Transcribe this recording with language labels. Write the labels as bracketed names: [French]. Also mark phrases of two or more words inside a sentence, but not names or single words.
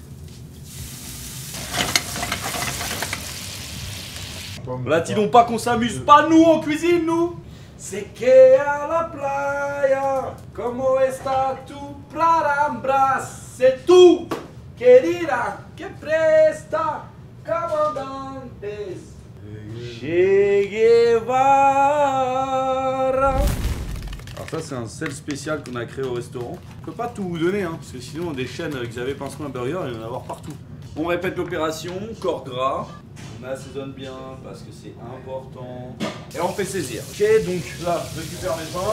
[French] Là, dis-donc pas qu'on s'amuse pas, nous, en cuisine, nous. C'est que à [Spanish] la playa, como está tu playa, [French] c'est tout. [Spanish] Querida, que presta, comandantes. Che Guevara. [French] Alors ça, c'est un sel spécial qu'on a créé au restaurant. Je peux pas tout vous donner, hein, parce que sinon des chaînes Xavier Pinceron Burger, il va y en avoir partout. On répète l'opération, corps gras. On assaisonne bien parce que c'est important. Et on fait saisir. Ok, donc là, je récupère mes pains.